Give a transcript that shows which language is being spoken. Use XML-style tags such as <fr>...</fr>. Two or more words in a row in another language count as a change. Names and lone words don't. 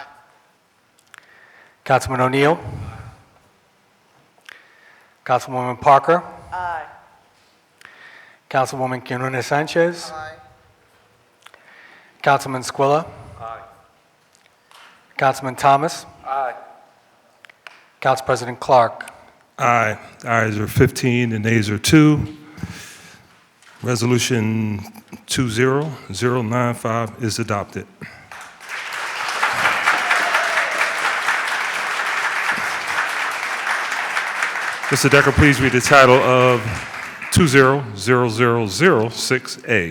<en>Councilman O'Neill. Councilwoman Parker. Aye. Councilwoman Quinones Sanchez. Aye. Councilman Squilla. Aye. Councilman Thomas. Aye. Council President Clark. Aye. Ayes are 15 and nays are 2. Resolution 20095 is adopted. Mr. Decker, please read the title of 20006A.</en>